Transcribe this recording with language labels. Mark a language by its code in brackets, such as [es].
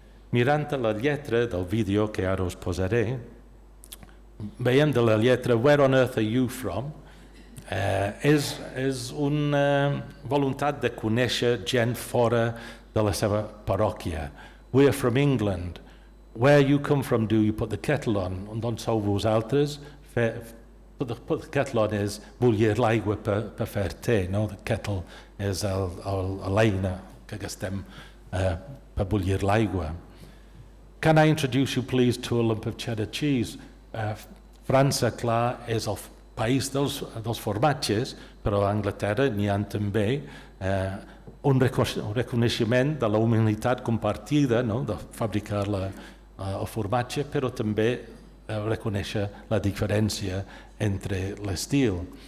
[ca] Mirant la lletra del vídeo que ara us posaré, veiem de la lletra [en] Where on earth are you from? [ca] És una voluntat de conèixer gent fora de la seva parròquia. [en] We're from England. Where you come from do you put the kettle on? [ca] D'on sou vosaltres? [en] The kettle on [ca] és bullir l'aigua per fer te, no? The kettle és l'eina que gastem per bullir l'aigua. [en] Can I introduce you please to a lump of cheddar cheese? [ca] França, clar, és el país dels formatges, però a Anglaterra n'hi ha també un reconeixement de la humilitat compartida, no? De fabricar el formatge, però també reconèixer la diferència entre l'estil.